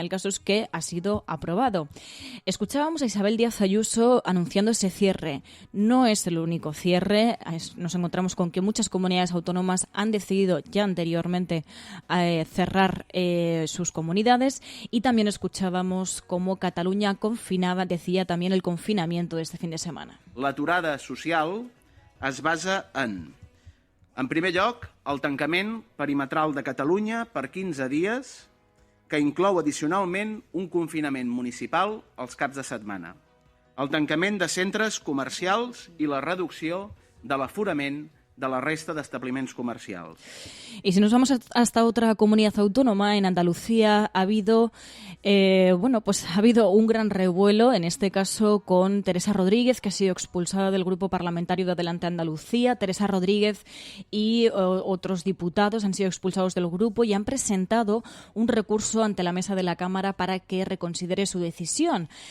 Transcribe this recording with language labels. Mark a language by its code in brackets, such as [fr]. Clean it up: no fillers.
[es] El caso es que ha sido aprobado. Escuchábamos a Isabel Díaz Ayuso anunciando ese cierre. No es el único cierre. Nos encontramos con que muchas comunidades autónomas han decidido ya anteriormente cerrar sus comunidades y también escuchábamos cómo Cataluña decía también el confinamiento de este fin de semana. [ca] L'aturada social es basa en primer lloc, el tancament perimetral de Catalunya per 15 dies, que inclou addicionalment un confinament municipal als caps de setmana, el tancament de centres comercials i la reducció de l'aforament de la resta de establiments comercials. [es] Y si nos vamos hasta otra comunidad autónoma, en Andalucía ha habido un gran revuelo, en este caso con Teresa Rodríguez, que ha sido expulsada del grupo parlamentario de Adelante Andalucía. Teresa Rodríguez y otros diputados han sido expulsados del grupo y han presentado un recurso ante la mesa de la Cámara para que reconsidere su decisión.